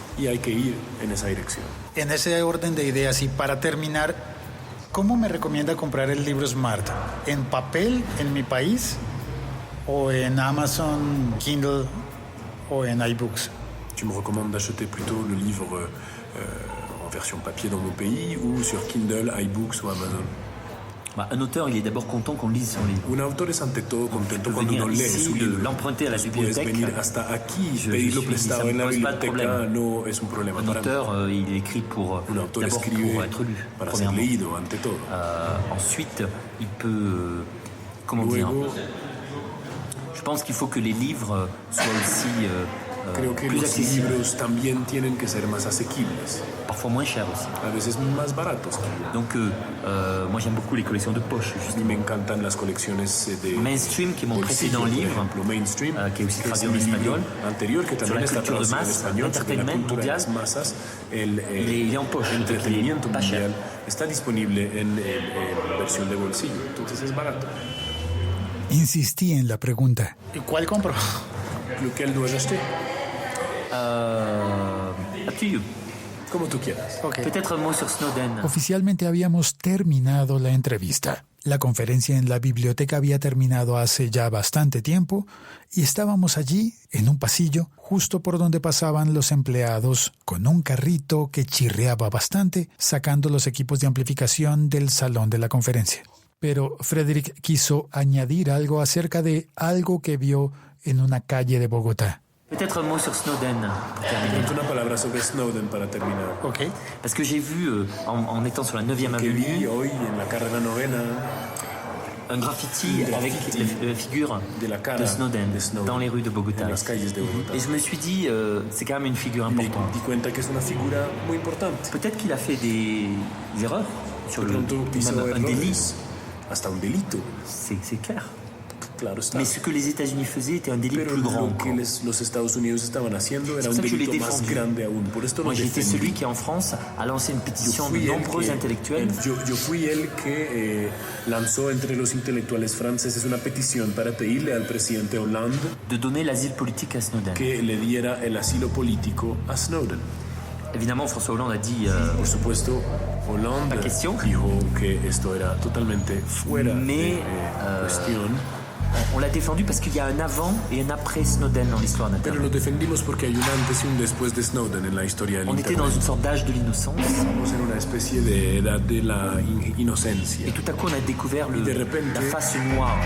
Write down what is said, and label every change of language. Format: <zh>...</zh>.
<es>Y hay que ir en esa dirección. En ese orden de ideas, y para terminar, ¿cómo me recomienda comprar el libro Smart? ¿En papel en mi país o en Amazon Kindle o en iBooks?</es> <fr>Tu me recommandes d'acheter plutôt le livre en version papier dans mon pays ou sur Kindle, iBooks o Amazon? Un auteur, il est d'abord content qu'on lise son livre.</fr> <es>Un autor es ante todo contento cuando uno lee su libro.</es> <fr>L'emprunter à la bibliothèque.</fr> <es>Puedes venir hasta aquí, pedirlo prestado en la biblioteca no es un problema.</es> <fr>Un auteur, il écrit pour d'abord pour être lu.</fr> <es>Para ser leído ante todo.</es> <fr>Ensuite, il peut comment dire. Je pense qu'il faut que les livres soient aussi</fr> <es>Creo que los libros también tienen que ser más asequibles.</es> <fr>Parfois moins chers aussi.</fr> <es>A veces más baratos.</es> <fr>Donc, moi j'aime beaucoup les collections de poche.</fr> <es>Y me encantan las colecciones de</es> <fr>Mainstream, qui est mon précédent livre,</fr> <es>Mainstream,</es> <fr>qui est aussi traduit en espagnol,</fr> <es>anterior, que también está traducido en español,</es> <fr>l'entertainment mondial,</fr> <es>masas,</es> <fr>il est en poche,</fr> <es>entretenimiento mundial, está disponible en versión de bolsillo, entonces es barato. Insistí en la pregunta. ¿Y cuál compro?</es> <fr>Lequel dois acheter?</fr> <en>Up to you.</en> <es>Como tú quieras. Okay.</es> <fr>Peut-être un mot sur Snowden.</fr> <es>Oficialmente habíamos terminado la entrevista. La conferencia en la biblioteca había terminado hace ya bastante tiempo y estábamos allí, en un pasillo, justo por donde pasaban los empleados, con un carrito que chirriaba bastante, sacando los equipos de amplificación del salón de la conferencia. Pero Frédéric quiso añadir algo acerca de algo que vio en una calle de Bogotá.</es> <fr>Peut-être un mot sur Snowden pour terminer.</fr> <es>Una palabra sobre Snowden para terminar. Okay.</es> <fr>Parce que j'ai vu, en étant sur la 9e avenue,</fr> <es>hoy en la carrera novena,</es> <fr>un graffiti avec la figure de Snowden dans les rues de Bogotá. Et je me suis dit, c'est quand même une figure importante.</fr> <es>Di cuenta que es una figura muy importante.</es> <fr>Peut-être qu'il a fait des erreurs sur un délit.</fr> <es>Hasta un delito.</es> <fr>C'est clair.</fr> <es>Claro está.</es> <fr>Mais ce que les États-Unis faisaient était un délit plus grand.</fr> <es>Lo que los Estados Unidos estaban haciendo era un delito más grande aún. Por esto</es> <fr>Moi, j'étais celui qui, en France, a lancé une pétition de nombreux intellectuels.</fr> <es>Yo fui el que lanzó entre los intelectuales franceses una petición para pedirle al presidente Hollande</es> <fr>de donner l'asile politique à Snowden.</fr> <es>Que le diera el asilo político a Snowden.</es> <fr>Évidemment, François Hollande a dit...</fr> <es>Por supuesto, Hollande dijo que esto era totalmente fuera de cuestión.</es> <fr>On l'a défendu parce qu'il y a un avant et un après Snowden dans l'histoire d'Internet.</fr> <es>Pero lo defendimos porque hay un antes y un después de Snowden en la historia del Internet.</es> <fr>On était dans une sorte d'âge de l'innocence.</fr> <es>Estamos en una especie de edad de la inocencia.</es> <fr>Et tout à coup, on a découvert la face noire.</fr>